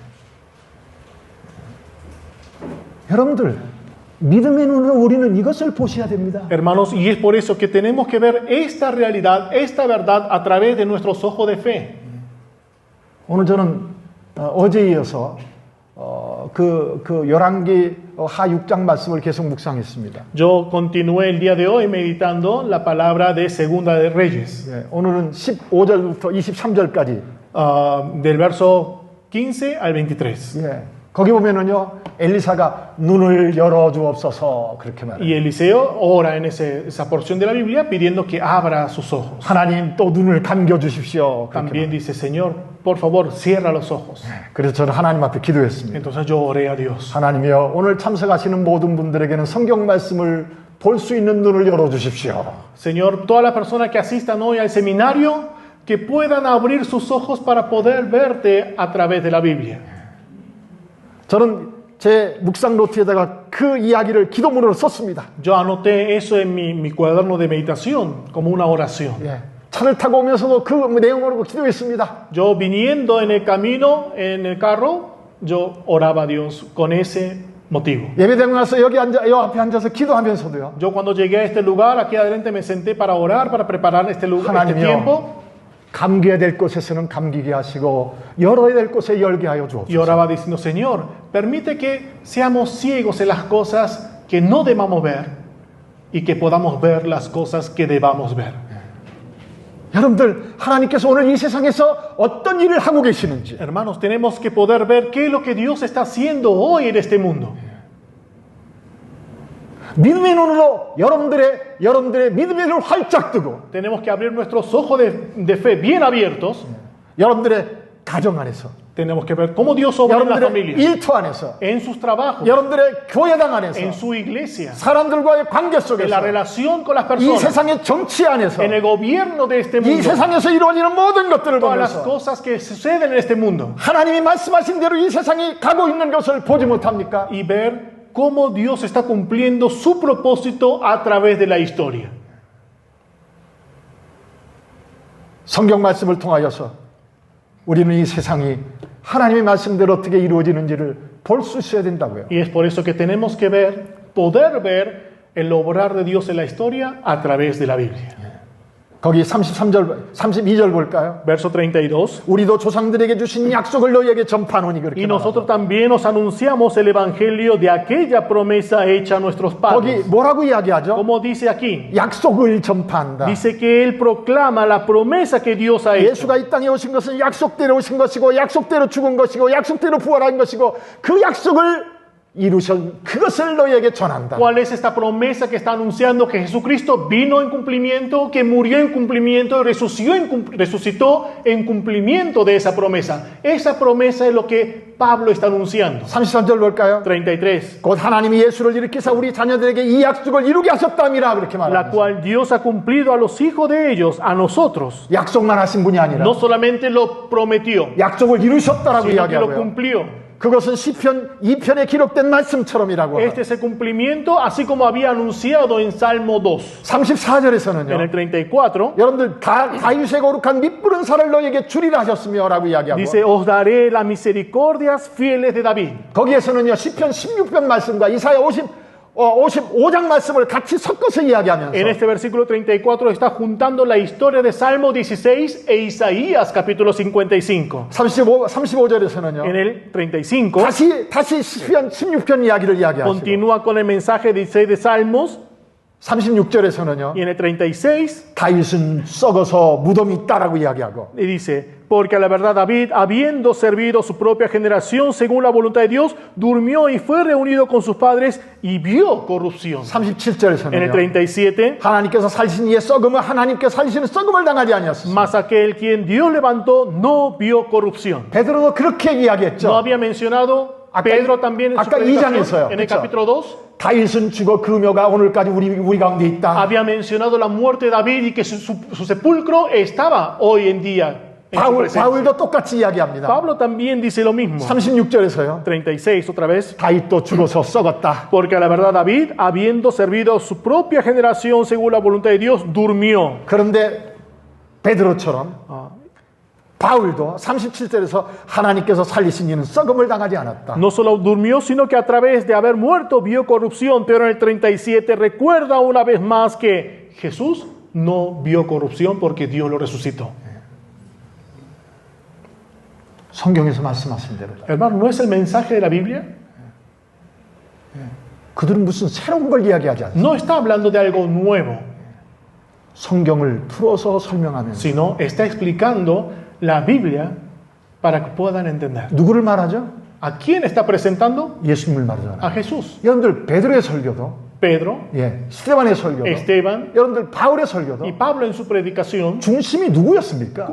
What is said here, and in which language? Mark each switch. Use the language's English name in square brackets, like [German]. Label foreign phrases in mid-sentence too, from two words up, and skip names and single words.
[Korean] 여러분들, 믿음의 눈으로 우리는 이것을 보셔야 됩니다. [Spanish] Hermanos, y es por eso que tenemos que ver esta realidad, esta verdad a través de nuestros ojos de fe. [Korean] 오늘 저는 어제에 이어서 그 열왕기 하 6장 말씀을 계속 묵상했습니다. [Spanish] Yo continué el día de hoy meditando la palabra de Segunda de Reyes, [Korean] 예, 오늘은 15절부터 23절까지. [Spanish] del verso 15 al 23. [Korean] 예, 거기 보면은요, 엘리사가 눈을 열어주옵소서 그렇게 말해요. [Spanish] Y Eliseo ora en esa porción de la Biblia pidiendo que abra sus ojos. [Korean] 하나님 또 눈을 감겨 주십시오. 그렇게 [Spanish] También dice, Señor, por favor, cierra los ojos. [Korean] 그래서 저는 하나님 앞에 기도했습니다. [Spanish] Entonces yo oré a Dios. [Korean] 하나님이여, 오늘 참석하시는 모든 분들에게는 성경 말씀을 볼 수 있는 눈을 열어주십시오. [Spanish] Señor, todas las personas que asistan hoy al seminario, que puedan abrir sus ojos para poder verte a través de la Biblia. [Korean] 저는 제 묵상 노트에다가 그 이야기를 기도문으로 썼습니다. [Spanish] Yo anoté eso en mi cuaderno de meditación como una oración. [Korean] 예, 차를 타고 오면서도 그 내용으로 기도했습니다. [Spanish] Yo viniendo en el camino, en el carro, yo oraba a Dios con ese motivo. [Korean] 예배되고 나서 여 앞에 앉아서 기도하면서도요. [Spanish] Yo cuando llegué a este lugar, aquí adelante me senté para orar, para preparar este lugar, este [Korean] 하나님이요. [Spanish] tiempo. [Korean] 감겨야 될 곳에서는 감기게 하시고 열어야 될 곳에 열게 하여 [Spanish] Y [Korean] 주옵소서. [Spanish] oraba diciendo, Señor, permite que seamos ciegos en las cosas que no debamos ver y que podamos ver las cosas que debamos ver. [Korean] 여러분들 하나님께서 오늘 이 세상에서 어떤 일을 하고 계시는지 [Spanish] Hermanos, tenemos que poder ver qué es lo que Dios está haciendo hoy en este mundo. [Korean] 믿음의 눈으로 여러분들의 믿음의 눈을 활짝 뜨고 [Spanish] Tenemos que abrir nuestros ojos de fe bien abiertos. [Korean] 여러분들의 가정 안에서 [Spanish] Tenemos que ver cómo Dios obra en las [Korean] 여러분들의 [Spanish] familias, [Korean] 일터 안에서 [Spanish] en sus trabajos, [Korean] 여러분들의 교회당 안에서 [Spanish] en su iglesia, [Korean] 사람들과의 관계 [Spanish] en la [Korean] 속에서 [Spanish] relación con las [Korean] 이 [Spanish] personas, [Korean] 세상의 정치 안에서 [Spanish] en el gobierno de este [Korean] 이 [Spanish] mundo, [Korean] 세상에서 이루어지는 모든 것들을 [Spanish] todas las [Korean] 보면서 [Spanish] cosas que suceden en este mundo. [Korean] 하나님이 말씀하신 대로 이 세상이 가고 있는 것을 보지 못합니까? [Spanish] Y ver cómo Dios está cumpliendo su propósito a través de la historia. [Korean] 성경 말씀을 통하여서 우리는 이 세상이 하나님의 말씀대로 어떻게 이루어지는지를 볼 수 있어야 된다고요. [Spanish] Y es por eso que tenemos que ver, poder ver el obrar de Dios en la historia a través de la Biblia. [Korean] 거기 32절 볼까요? [Spanish] Verso 32. [Korean] 우리도 조상들에게 주신 약속을 너희에게 전파하노니 그렇게 [Spanish] Y [Korean] 말하고. [Spanish] nosotros también os anunciamos el evangelio de aquella promesa hecha a nuestros [Korean] 거기 [Spanish] padres. [Korean] 뭐라고 이야기하죠? [Spanish] Como dice aquí, [Korean] 약속을 전파한다. [Spanish] dice que Él proclama la promesa que Dios ha hecho. [Korean] 예수가 이 땅에 오신 것은 약속대로 오신 것이고 약속대로 죽은 것이고 약속대로 부활한 것이고 그 약속을 이루신 그것을 너희에게 전한다. [Spanish] ¿Cuál es esta promesa que está anunciando que Jesucristo vino en cumplimiento, que murió en cumplimiento y resucitó en cumplimiento de esa promesa? Esa promesa es lo que Pablo está anunciando. [Korean] 33절 볼까요? [Spanish] 33. [Korean] 곧 하나님이 예수를 일으키사 우리 자녀들에게 이 약속을 이루게 하셨다미라 그렇게 [Spanish] La [Korean] 말합니다. [Spanish] cual Dios ha cumplido a los hijos de ellos, a nosotros. [Korean] 약속만 하신 분이 아니라 [Spanish] No solamente lo prometió, [Korean] 약속을 이루셨다라고 [Spanish] sino que lo [Korean] 이야기하고요. [Spanish] cumplió. [Korean] 그것은 시편 2편에 기록된 말씀처럼이라고. [Spanish] Este es el cumplimiento, así como había anunciado en Salmo 2. [Korean] 34절에서는요. [Spanish] En el 34 [Korean] 여러분들 다윗의 거룩한 밑부른 살을 너에게 주리라 하셨으며라고 이야기하고. [Spanish] dice, os daré las misericordias fieles de David. [Korean] 거기에서는요. 시편 16편 말씀과 이사야 55장 말씀을 같이 섞어서 이야기하면서 [Spanish] En este versículo 34 está juntando la historia de Salmo 16 e Isaías capítulo 55. [Korean] 35절에서는요. [Spanish] En el 35 [Korean] 다시 시편 16편 이야기를 이야기하시고 [Spanish] continúa con el mensaje 16 de Salmos [Korean] 36절에서는요. [Spanish] y en el 36 [Korean] 다윗은 썩어서 무덤이 있다라고 이야기하고 [Spanish] y dice, porque a la verdad David, habiendo servido a su propia generación según la voluntad de Dios, durmió y fue reunido con sus padres y vio corrupción. En el [Korean] 37절에서는요. [Spanish] 37, [Korean] 하나님께서 살리신 이의 썩음을 하나님께 살리시는 썩음을 당하지 아니었습니다. [Spanish] mas aquel quien Dios levantó no vio corrupción. [Korean] 베드로도 그렇게 [Spanish] No [Korean] iya기했죠. [Spanish] había mencionado Aca- Pedro también en su aca- predicación, [Korean] 이장에서요. [Spanish] en el [Korean] 그렇죠. [Spanish] capítulo 2. [Korean] 다윗은 죽어 그 묘가 오늘까지 우리 가운데 있다. [Spanish] Había mencionado la muerte de David y que su sepulcro estaba hoy en día en su presencia. [Korean] 바울도 똑같이 이야기합니다. [Spanish] Pablo también dice lo mismo. [Korean] 36절에서요. [Spanish] 36 otra vez. [Korean] 다윗도 죽어서 썩었다. [Spanish] Porque a la verdad David, habiendo servido a su propia generación según la voluntad de Dios, durmió. [Korean] 그런데 베드로처럼 바울도 37절에서 하나님께서 살리신 이는 썩음을 당하지 않았다. [Spanish] No solo durmió, sino que a través de haber muerto vio corrupción. Pero en el 37 recuerda una vez más que Jesús no vio corrupción porque Dios lo resucitó. [Korean] 성경에서 말씀하신 대로 [Spanish] Hermano, ¿no es el mensaje de la Biblia? [Korean] 그들은 무슨 새로운 걸 이야기하지 않습니다. [Spanish] No está hablando de algo nuevo, [Korean] 성경을 풀어서 설명하면서 [Spanish] sino está explicando la Biblia para que puedan entender. [Korean] 누구를 말하죠? [Spanish] ¿A quién está presentando? [Korean] 예수님을 말하잖아요. [Spanish] A Jesús. [Korean] 여러분들 베드로의 설교도 [Spanish] Pedro, [Korean] 스테반의 설교도 [Spanish] Esteban [Korean] 여러분들 바울의 설교도 [Spanish] y Pablo en su predicación. [Korean] 중심이 누구였습니까?